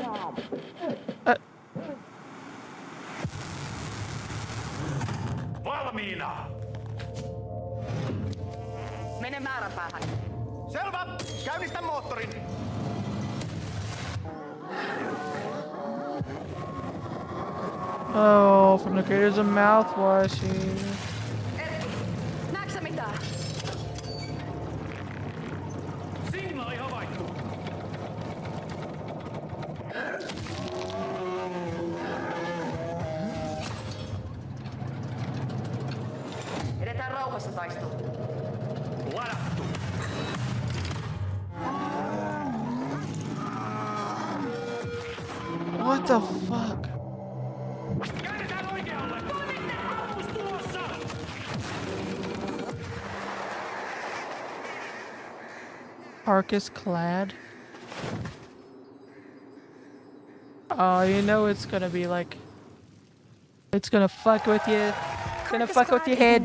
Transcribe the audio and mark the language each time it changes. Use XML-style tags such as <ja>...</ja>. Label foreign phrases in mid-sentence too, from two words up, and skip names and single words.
<fi>Valmiina! Mene määränpäähän. Selvä! Käynnistä moottorin!</fi> <en>Oh, from the creators of mouthwashes.</en> <fi>Näetkö mitään? Signaali havaittu! Edetään rauhassa taisteluun. Ladattu!</fi> <en>What the fuck?</en> <fi>Käännetään oikealle! Ammus tulossa!</fi> <en>Carcass clad. Oh, you know it's gonna be like... It's gonna fuck with you. It's gonna fuck with your head.</en>